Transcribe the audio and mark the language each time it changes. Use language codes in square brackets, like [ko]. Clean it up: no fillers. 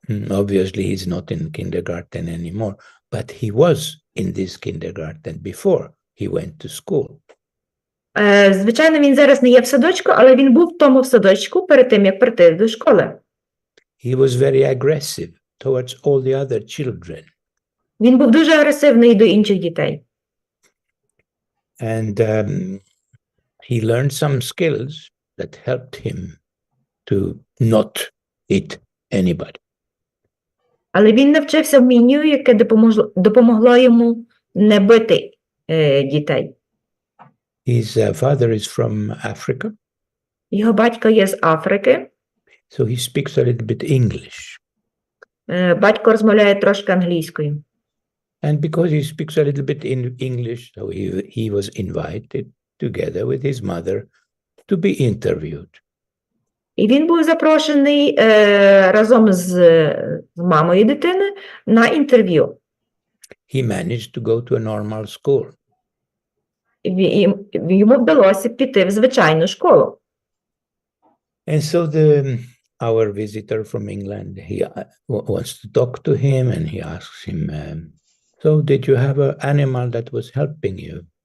[en] Obviously he's not in kindergarten anymore, but he was in this kindergarten before he went to school. [uk] Звичайно, він зараз не є в садочку, але він був в тому садочку перед тим, як прийти до школи. [en] He was very aggressive towards all the other children. [uk] Він був дуже агресивний до інших дітей. [en] And he learned some skills that helped him to not hit anybody. [uk] Але він навчився вмінню, яке допомогло йому не бити дітей. [en] His father is from Africa. [uk] Його батько є з Африки. [en] So he speaks a little bit English. [uk] Батько розмовляє трошки англійською. [en] And because he speaks a little bit in English, so he was invited together with his mother to be interviewed. [uk] І він був запрошений разом з мамою дитини на інтерв'ю. [en] He managed to go to a normal school. [uk] Йому вдалося піти в звичайну школу. [en] And so our visitor from England, he wants to talk to him, and he asks him So did you have an animal that was helping you?